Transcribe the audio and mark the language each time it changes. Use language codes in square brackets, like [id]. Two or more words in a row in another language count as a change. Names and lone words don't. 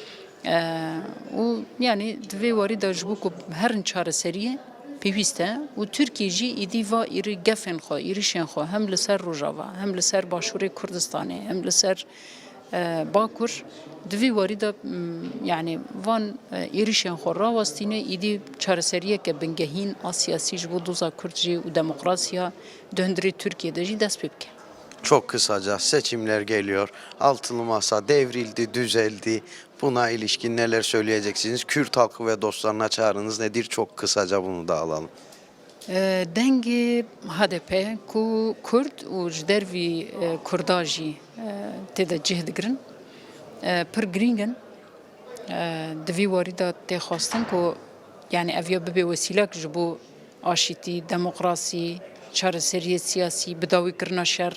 [ku] û yani di vê warî de ji bo ku herin çareseriyê pêwîst e û Tirkiye jî êdî va êrî gefên xwe, êrişên xwe hem li ser Rojava, hem li ser Başûrê Kurdistanê, hem li ser Bakur di vê warî de yani van êrişên xwe rawastîne êdî çareseriyeke bingehîn a siyasî ji bo doza Kurd jî û demokrasiya di hundirê Tirkiyeyê jî dest pê bike. [tr] Çok kısaca seçimler geliyor. Altılı Masa devrildi, düzeldi. Buna ilişkin neler söyleyeceksiniz? Kürt halkı ve dostlarına çağrınız nedir? Çok kısaca bunu da alalım. [ku] Dengê HDP ku Kurd û ji dervî Kurda jî têde cih digirin pir girîng in. Di vê warî de tê xwestin ku yani ev ya bibe wesîlek ji bo aşîtî, demokrasî, çareseriyê siyasî, bidawîkirina şer.